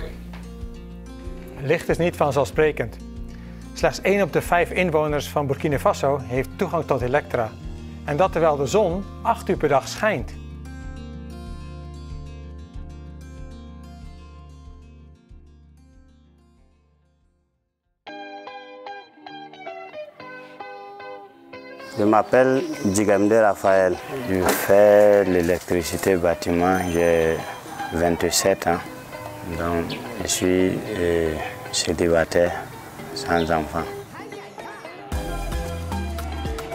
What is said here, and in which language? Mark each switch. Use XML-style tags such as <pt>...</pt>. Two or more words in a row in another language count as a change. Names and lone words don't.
<nl>Licht is niet vanzelfsprekend. Slechts 1 op de 5 inwoners van Burkina Faso heeft toegang tot elektra. En dat terwijl de zon 8 uur per dag schijnt.</nl> <fr>Je m'appelle Djigamde Raphaël. Je fais l'électricité bâtiment, j'ai 27 ans. Donc je suis célibataire, sans enfant.</fr>